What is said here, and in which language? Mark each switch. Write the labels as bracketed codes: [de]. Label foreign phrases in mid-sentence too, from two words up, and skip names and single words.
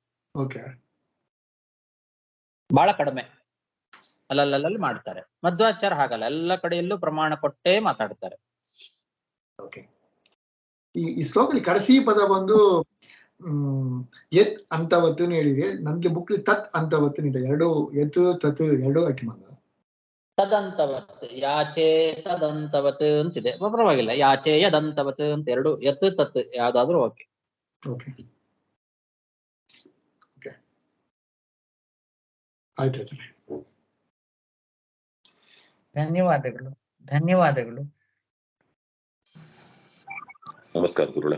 [kn] ಬಹಳ ಕಡಿಮೆ ಅಲ್ಲಲ್ಲಿ ಮಾಡ್ತಾರೆ. ಮಧ್ವಾಚಾರ್ಯ ಹಾಗಲ್ಲ, ಎಲ್ಲ ಕಡೆಯಲ್ಲೂ ಪ್ರಮಾಣ ಕೊಟ್ಟೇ ಮಾತಾಡ್ತಾರೆ. ಈ ಶ್ಲೋಕದಲ್ಲಿ ಕಡಸಿ ಪದ ಬಂದು ಯತ್ ಅಂತವತ್ತು ಹೇಳಿದೆ. ನನ್ಗೆ ಬುಕ್ ತತ್ ಅಂತವತ್ತು ಇದೆ. ಎರಡು [sa] ಯತ್ ತತ್ [kn] ಎರಡು ಹಾಕಿ ಬಂದ. ತದಂತವತ್, ಯಾಚೆ ತದಂತವತ್ ಅಂತಿದೆ, ಪರವಾಗಿಲ್ಲ. ಯಾಚೆ ಯದಂತವತ್ ಅಂತ ಎರಡು, [sa] ಯತ್ ತತ್ [kn] ಯಾವ್ದಾದ್ರು ಓಕೆ. ಆಯ್ತಾಯ್ತು, ಧನ್ಯವಾದಗಳು. ಧನ್ಯವಾದಗಳು. ನಮಸ್ಕಾರ ಗುರುಗಳೇ.